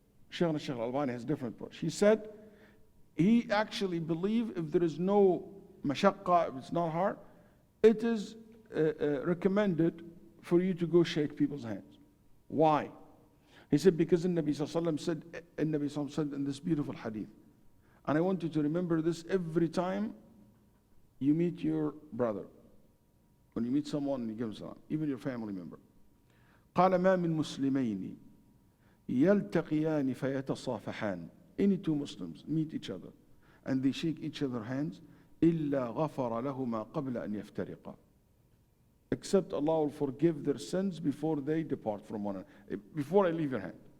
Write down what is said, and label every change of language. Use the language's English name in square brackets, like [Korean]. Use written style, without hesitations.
[English] Shaykh al-Albani has a different approach. He said, he actually believed if there is no mashaqqa, if it's not hard, it is recommended for you to go shake people's hands. Why? He said, because the Nabi Sallallahu Alaihi Wasallam said in this beautiful hadith, and I want you to remember this every time you meet your brother. When you meet someone and you give him salam, even your family member. [Arabic] قال ما من مسلمين يلتقيان فيتصافحان. [English] Any two Muslims meet each other and they shake each other's hands, [Arabic] إلا غفر لهما قبل أن يفترقا. [English] Except Allah will forgive their sins before they depart from one another, before I leave your hand.